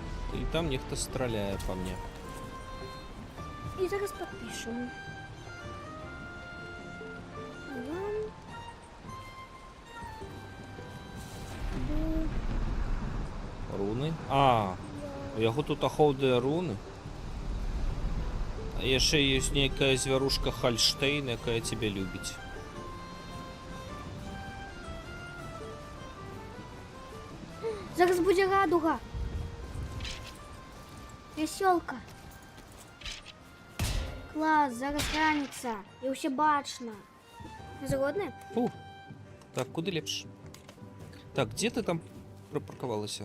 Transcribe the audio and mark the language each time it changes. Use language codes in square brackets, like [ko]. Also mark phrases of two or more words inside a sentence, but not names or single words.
[uk] І там нехто стріляє по мне. І зараз підпишемо. Вам [be] Руны? А, у яго тут ахоўныя руны. А яшчэ ёсць нейкая звярушка Хальштейн, якая цябе любіць. [uk] Зараз буде радуга. [be] Веселка. Клас, зараз раніца. І ўсе бачна. Згодны? Фу. Так, куды лепш? [uk] Так, где ты там припаркувалася?